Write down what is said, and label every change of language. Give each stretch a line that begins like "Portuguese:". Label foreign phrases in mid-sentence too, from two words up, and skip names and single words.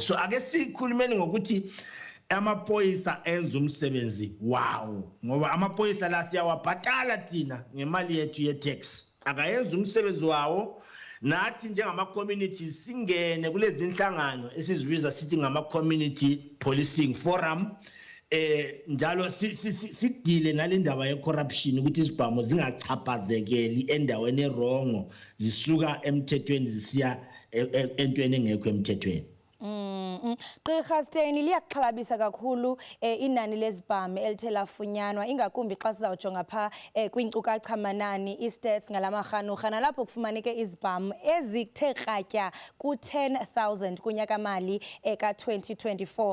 Zulu: So ake sikhulumeni ngokuthi amaphoyisa enza umsebenzi wawo ngoba amaphoyisa la siyawabhatala thina ngemali yethu ye-tax. Akayenza umsebenzi wawo nathi njengama-communities singene kulezi inhlangano esizibiza sithi ngama-
English: community policing forum
Zulu: njalo sidile nale ndaba ye-corruption ukuthi izibhamu zingachaphazekeli endaweni erongo zisuka emthethweni zisiya entweni engekho emthethweni.
Xhosa: Gqirha Steyn liyaxhalabisa kakhulu inani lezibhamu elithe lafunyanwa ingakumbi xa sizawujonga pha kwiinkcukacha manani i-stats ngalamarhanurha nalapho kufumaneke izibhamu ezithe kratya ku-10,000 kunyaka-mali ka-2024.